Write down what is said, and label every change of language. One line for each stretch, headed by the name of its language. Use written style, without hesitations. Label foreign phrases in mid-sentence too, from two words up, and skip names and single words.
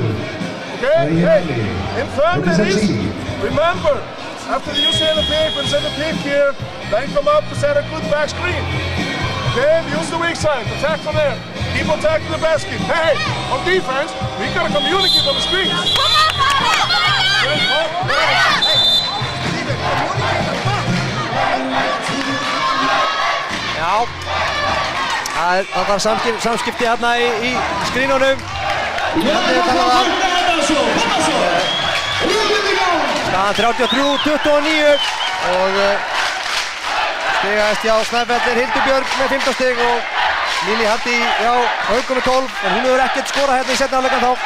English: Okay, hey, in third innings, remember, after you set the pick and set the pick here, then come up to set a good back screen. Okay, use the weak side, attack from there. Keep attacking the basket. Hey, on defense, we gotta communicate on the screen.
Icelandic: Já, það var samskipti hérna í skrínunum. Staðan 33-29 og stigast hjá Snæfell er Hildur Björg með 15 stig og Lili Haldi hjá Haukum með 12 en hún hefur ekkert skorað hérna í seinni hálfleikann þá.